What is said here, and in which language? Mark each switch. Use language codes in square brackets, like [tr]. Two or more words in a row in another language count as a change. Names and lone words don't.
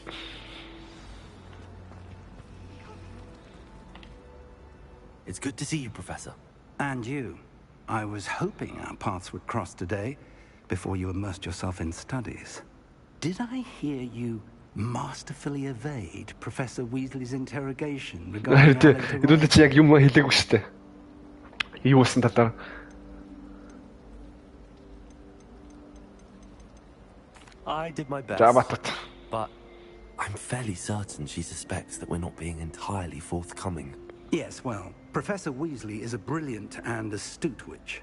[en] It's good to see you, Professor. And you. I was hoping our paths would cross today, before you immersed yourself in studies. Did I hear you masterfully evade Professor Weasley's interrogation regarding [mn] Хэдүүлээ чи яг юм хэлээгүй шүү дээ. Юу болсон талаар. [en] I did my best. But I'm fairly certain she suspects that we're not being entirely forthcoming. Yes, well, Professor Weasley is a brilliant and astute witch.